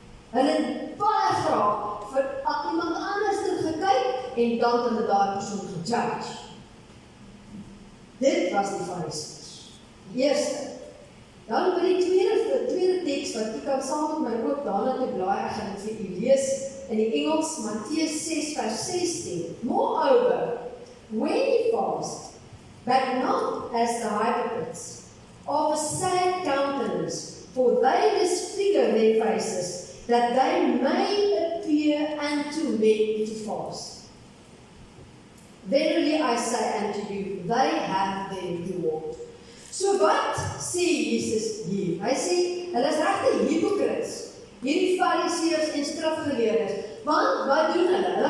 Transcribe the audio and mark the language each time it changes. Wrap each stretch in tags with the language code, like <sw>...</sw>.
<af>Hulle het baie graag vir iemand anders gekyk en dan het hulle daai persoon gejudge. Dit was die Fariseërs. Die eerste. Dan by die tweede teks wat jy kan saam met my ook daarna toe blaai, ek gaan dit vir u lees in die Engels, Matteus 6 vers 16.</af> <en>Moreover, when ye fast, but not as the hypocrites, of a sad countenance, for they disfigure their faces, that they may appear unto men to fast. Verily I say unto you, they have their reward.</en> <af>So wat sê Jesus hier? Hy sê, hulle is regte hypocrites, hierdie Fariseërs en skrifgeleerdes, want wat doen hulle?</af>